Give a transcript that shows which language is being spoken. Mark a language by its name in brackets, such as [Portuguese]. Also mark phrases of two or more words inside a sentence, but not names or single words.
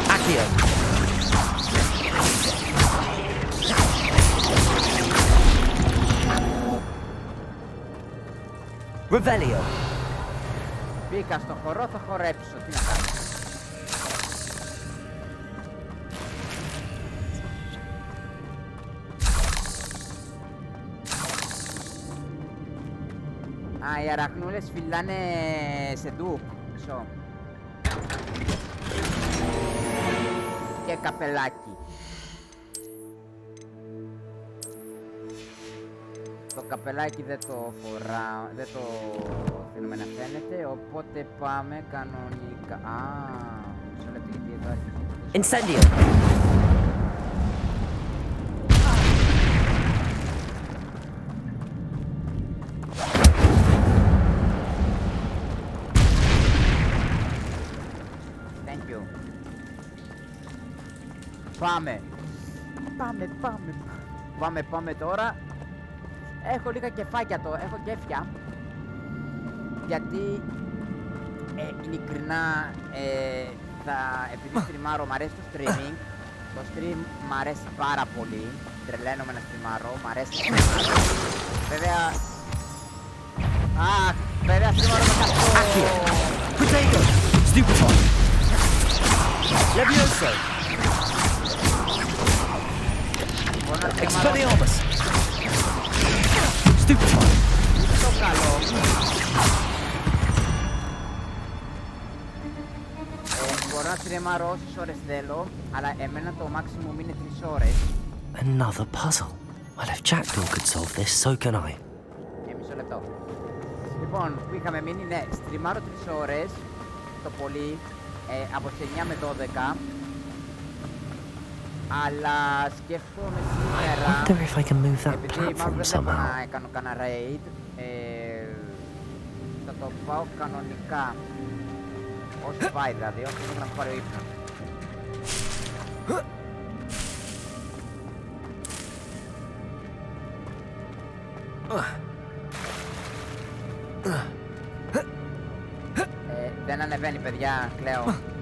[Latin] Accio. Revelio. [Greek] Μπήκα στο χορό, θα χορέψω. Τι να κάνω. Α, οι αραχνούλες φυλάνε σε ντου. Μισό. Και καπελάκι. Το καπελάκι δεν το φοράω, δεν το θέλουμε να φαίνεται, οπότε πάμε κανονικά. Α, μισό λεπτό γιατί εδώ έρχεται. [Latin] Incendio. [English] Thank you. [Greek] Πάμε. Πάμε τώρα. Έχω λίγα κεφάκια έχω κέφια. Γιατί ειλικρινά επειδή στριμάρω, μ' αρέσει το streaming. Το stream μ' αρέσει πάρα πολύ. Τρελαίνομαι να στριμάρω, μ' αρέσει να στριμάρω. Βέβαια... βέβαια στριμάρω με αυτό. [English] Potato. [Latin] Stupefy. Levioso. Expelliarmus. Stupefy. [Greek] Το καλό. Μπορώ να στριμάρω όσες ώρες θέλω, αλλά εμένα το maximum είναι 3 ώρες. [English] Another puzzle. Well, if Jackdaw could solve this, so can I. [Greek] Μισό λεπτό. Λοιπόν, που είχαμε μείνει, ναι, στριμάρω 3 ώρες το πολύ, από τις 9 με 12. Αλλά σκέφτομαι σήμερα, [English] I wonder if I can move that [Greek] επειδή μάλλον [English] platform [Greek] δεν θέλω [English] somehow. [Greek] να κάνω κανένα raid, θα το πάω κανονικά. Όσο πάει δηλαδή, όσο θέλω να μου πάρει ο ύπνος. Δεν ανεβαίνει, παιδιά, κλαίω.